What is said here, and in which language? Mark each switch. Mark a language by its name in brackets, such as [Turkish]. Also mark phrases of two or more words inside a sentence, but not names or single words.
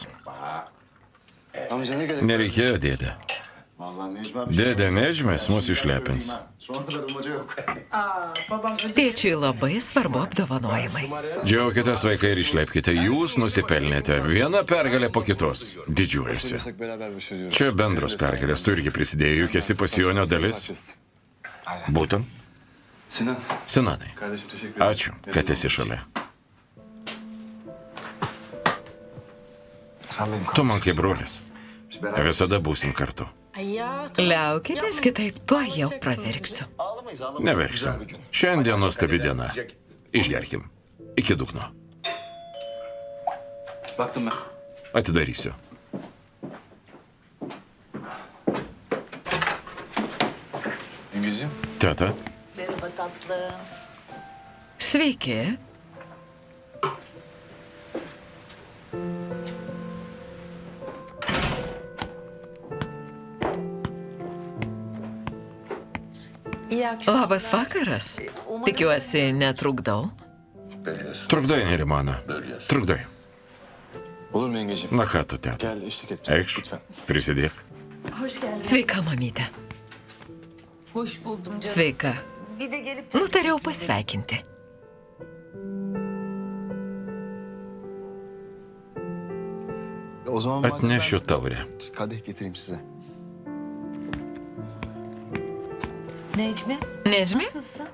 [Turkish] Amca ne gerek? [Lithuanian] Nereikėjo, dėdė. [Turkish] Vallahi Necmi abi [Lithuanian] Dėdė Nedžmės mus išlepins. [Turkish] Sonra darılmaca yok. [Lithuanian] Tėčiui labai svarbu apdovanojimai. Džiaukitės, vaikai, ir išlepkite. Jūs nusipelnėte. Viena pergalė po kitos. Didžiuojasi. [Turkish] Beraber bir şey diyoruz. [Lithuanian] Čia bendros pergalės. Tu irgi prisidėjai, juk esi pasijonio dalis. Būtent. [Turkish] Sinan. [Lithuanian] Sinanai, [Turkish] Kardeşim teşekkür ederim. [Lithuanian] ačiū, kad esi šalia. [Turkish] Sen benim [Lithuanian] Tu man kaip brolis. Visada būsim kartu. Liaukitės, kitaip tuo jau pravirksiu. [Turkish] Ağlamayız ağlamayız. [Lithuanian] Neverksim. [Turkish] Güzel bir gün. [Lithuanian] Šiandien nuostabi diena. Išgerkim. Iki dugno. [Turkish] Baktım ben. [Lithuanian] Atidarysiu. [Turkish] Yengeciğim. [Lithuanian] Teta, [Turkish] Merhaba tatlım. [Lithuanian] Sveiki. Labas vakaras. Tikiuosi, netrukdau. trukdai, Nerimana. Trukdai. [Turkish] Olur mu yengeciğim? [Lithuanian] Na ką tu, teta? [Turkish] Gel eşlik et. bize, [Lithuanian] Eikš, [Turkish] Lütfen. [Lithuanian] prisidėk. Sveika, mamytė. [Turkish] Hoş buldum canım. [Lithuanian] Sveika. [Turkish] Bir de gelip [Lithuanian] Nutariau pasveikinti. [Turkish] O zaman madem [Lithuanian] Atnešiu [Turkish] ben [Lithuanian] taurę. [Turkish] kadeh getireyim size. Necmi, [Lithuanian] Nežmi, [Turkish] nasılsın?